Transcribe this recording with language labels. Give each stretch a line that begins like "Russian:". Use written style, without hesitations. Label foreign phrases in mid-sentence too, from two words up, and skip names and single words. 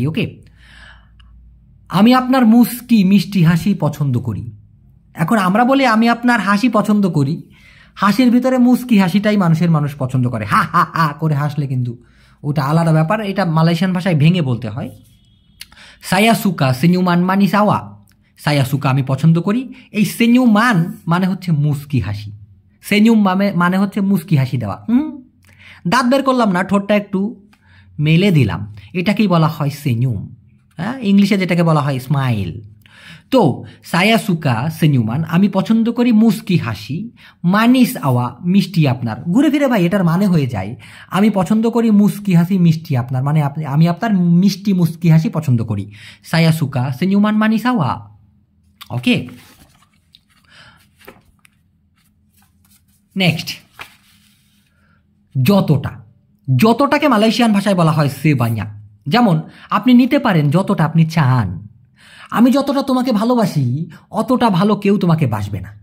Bangla: ওকে, আমি আপনার মুস্কি মিষ্টি হাসি পছন্দ করি। এখন আমরা বলি আমি আপনার হাসি পছন্দ করি, হাসির ভিতরে মুস্কি হাসিটাই মানুষ পছন্দ করে, হা হা হা করে হাসলে কিন্তু ওটা আলাদা ব্যাপার, এটা মালয়েশিয়ান ভাষায় ভেঙে বলতে হয়।
Malay: saya suka senyuman manis awak, saya suka
Bangla: আমি পছন্দ করি। এই সেnyuman মানে হচ্ছে মুস্কি হাসি, সেnyum মানে হচ্ছে মুস্কি হাসি দেওয়া। দাঁত বের করলাম না, ঠোঁটটা একটু মেলে দিলাম, এটাকেই বলা হয় সেnyum। হ্যাঁ, ইংলিশে যেটাকে বলা হয় স্মাইল। তো
Malay: saya suka senyuman
Bangla: আমি পছন্দ করি মুস্কি হাসি,
Malay: manis awak
Bangla: মিষ্টি আপনার। ঘুরে ফিরে ভাই এটার মানে হয়ে যায় আমি পছন্দ করি মুস্কি হাসি মিষ্টি আপনার, মানে আমি আপনার মিষ্টি মুস্কি হাসি পছন্দ করি।
Malay: saya suka senyuman manis awak.
Bangla: ওকে, নেক্সট যতটা। যতটাকে মালয়েশিয়ান ভাষায় বলা হয় সেবাঞ্জা। যেমন আপনি নিতে পারেন যতটা আপনি চান। আমি যতটা তোমাকে ভালোবাসি অতটা ভালো কেউ তোমাকে বাসবে না।